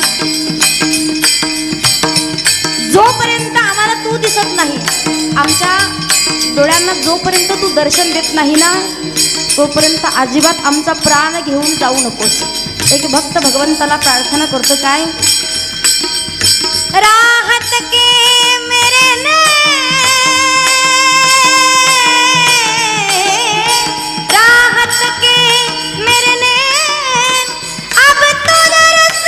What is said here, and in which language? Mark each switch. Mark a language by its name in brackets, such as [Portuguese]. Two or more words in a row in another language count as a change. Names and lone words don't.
[Marathi] जोपर्यंत आम्हाला तू दिसत नाही, आमच्या डोळ्यांना जोपर्यंत तू दर्शन देत नाही ना, तोपर्यंत अजिबात आमचा प्राण घेऊन जाऊ नकोस. एक भक्त भगवंताला प्रार्थना करतो, काय [Hindi] राहत के मेरे राहत के मेरे नैन अब तो दरस